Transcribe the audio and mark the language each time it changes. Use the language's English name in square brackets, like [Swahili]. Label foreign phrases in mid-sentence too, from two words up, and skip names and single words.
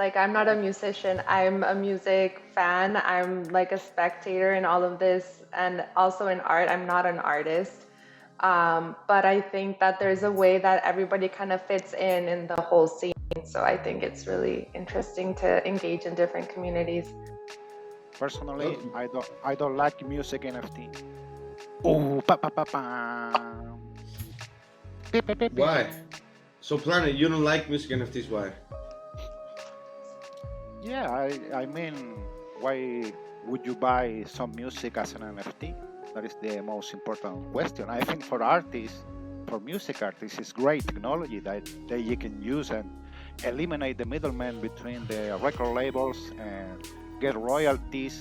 [English] Like, I'm not a musician, I'm a music fan. I'm like a spectator in all of this, and also in art. I'm not an artist. But I think that there's a way that everybody kind of fits in the whole scene. So I think it's really interesting to engage in different communities. Personally, Oh, I don't like music NFT. Oh, pa pa pa pa. Pi, pi, pi, pi. why? So, Planet, you don't like music NFTs? Why? Yeah, I mean, why would you buy some music as an NFT? That is the most important question. I think for artists, for music artists, it's great technology that you can use and eliminate the middleman between the record labels and get royalties.